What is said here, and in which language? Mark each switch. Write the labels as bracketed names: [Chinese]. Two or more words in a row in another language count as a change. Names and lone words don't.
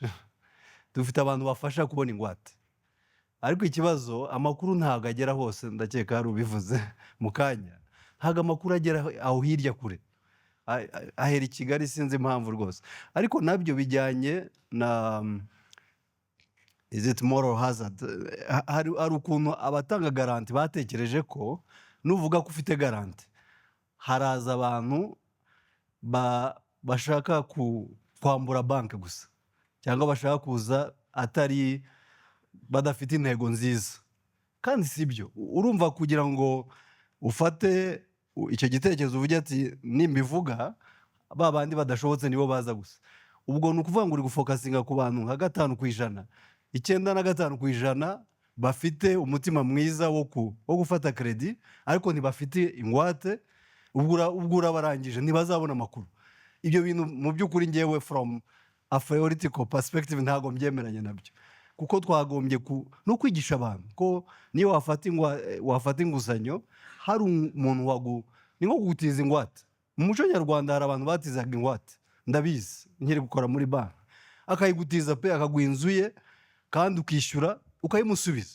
[Kinyarwanda] Dufite abantu bafasha kubona ingwate, ariko ikibazo amakuru ntabwo agera hose. Ndakeka hari ubivuze mu kanya, ntabwo amakuru agera aho hirya kure, ahera i Kigali, sinzi impamvu rwose. Ariko nabyo bijyanye na [English] is it moral hazard. [Kinyarwanda] Hari ukuntu abatanga garanti batekereje ko nuvuga ko ufite garanti haraza abantu bashaka kwambura banki gusa, cyangwa bashaka kuza atari badafite intego nziza kandi sibyo urumva kugira ngo ufate icyo gitekerezo uvuge ati nimbivuga ba bandi badashobotse nibo baza gusa ubwo ni ukuvuga ngo uri gufokasinga ku bantu nka 5%, 95% bafite umutima mwiza wo gufata kredi ariko ntibafite ingwate ubwo urabarangije ntibazabona amakuru. Ibyo bintu mu by'ukuri ngewe [English] from a theoretical perspective [Kinyarwanda] ntago mbyemeranye nabyo kuko twagombye no kwigisha abantu ko niyo wafata inguzanyo hari umuntu ni nko kugutiza ingwate. Mu muco nyarwanda hari abantu batizaga ingwate ndabizi nkiri gukora muri banki akayigutiza pe akaguha inzu ye kandi ukishyura ukayimusubiza.